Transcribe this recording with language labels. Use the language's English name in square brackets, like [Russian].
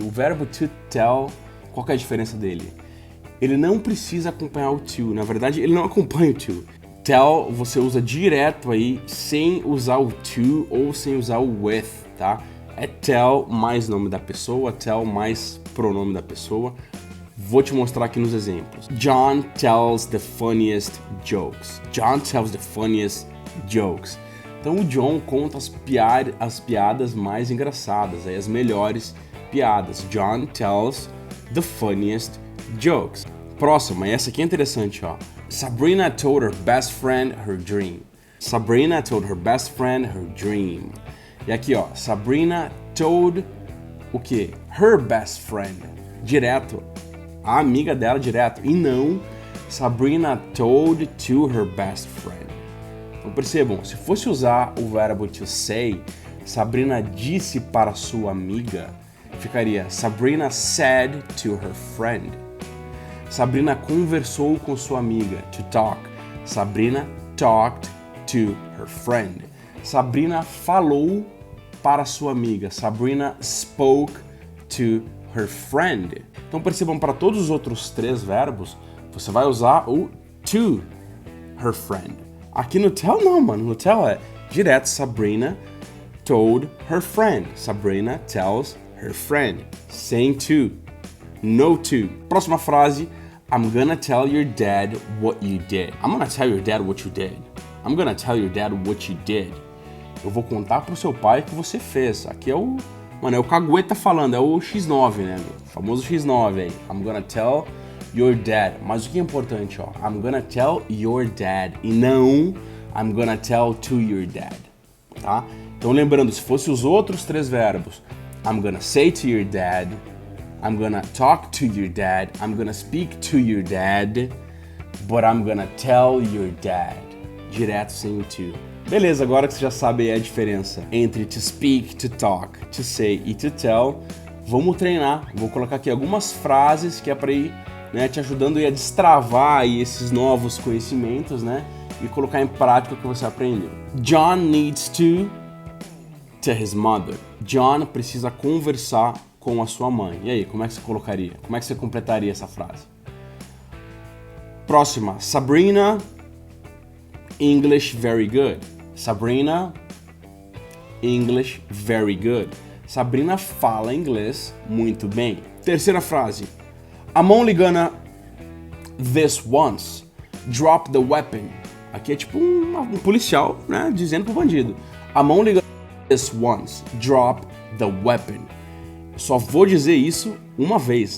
[Portuguese] O verbo to tell, qual que é a diferença dele? Ele não precisa acompanhar o to, na verdade, ele não acompanha o to. Tell, você usa direto aí, sem usar o to ou sem usar o with, tá? É tell mais nome da pessoa, tell mais pronome da pessoa. Vou te mostrar aqui nos exemplos. [English] John tells the funniest jokes. John tells the funniest jokes. [Portuguese] Então o John conta as piadas mais engraçadas, aí, as melhores piadas. [English] John tells the funniest jokes. [Portuguese] Próxima, essa aqui é interessante, ó. [English] Sabrina told her best friend her dream. Sabrina told her best friend her dream. [Portuguese] E aqui, ó, Sabrina told o quê? [English] Her best friend. [Portuguese] Direto. A amiga dela direto. E não [English] Sabrina told to her best friend. [Portuguese] Então percebam, se fosse usar o verbo to say, Sabrina disse para sua amiga, ficaria [English] Sabrina said to her friend. [Portuguese] Sabrina conversou com sua amiga, to talk. [English] Sabrina talked to her friend. [Portuguese] Sabrina falou para sua amiga. [English] Sabrina spoke to her friend. [Portuguese] Então percebam, para todos os outros três verbos, você vai usar o to her friend. Aqui no tell não, mano. No tell é direto. [English] Sabrina told her friend. Sabrina tells her friend. [Portuguese] Sem to. [English] No to. [Portuguese] Próxima frase. [English] I'm gonna tell your dad what you did. I'm gonna tell your dad what you did. I'm gonna tell your dad what you did. [Portuguese] Eu vou contar pro seu pai o que você fez. Aqui é o... Mano, é o Cagueta falando, é o X9, né? O famoso X9 aí. [English] I'm gonna tell your dad. [Portuguese] Mas o que é importante, ó? [English] I'm gonna tell your dad. [Portuguese] E não [English] I'm gonna tell to your dad. Tá? [Portuguese] Então lembrando, se fosse os outros três verbos, [English] I'm gonna say to your dad, I'm gonna talk to your dad, I'm gonna speak to your dad, but I'm gonna tell your dad. [Portuguese] Direto sem o to. Beleza, agora que você já sabe a diferença entre to speak, to talk, to say e to tell, vamos treinar. Vou colocar aqui algumas frases que é para ir, né, te ajudando a destravar aí esses novos conhecimentos, né, e colocar em prática o que você aprendeu. [English] John needs to his mother. [Portuguese] John precisa conversar com a sua mãe. E aí, como é que você colocaria? Como é que você completaria essa frase? [English] Próxima. Sabrina, English very good. Sabrina, English very good. [Portuguese] Sabrina fala inglês muito bem. Terceira frase. [English] I'm only gonna this once. Drop the weapon. [Portuguese] Aqui é tipo um policial, né, dizendo pro bandido. [English] I'm only gonna this once. Drop the weapon. [Portuguese] Só vou dizer isso uma vez.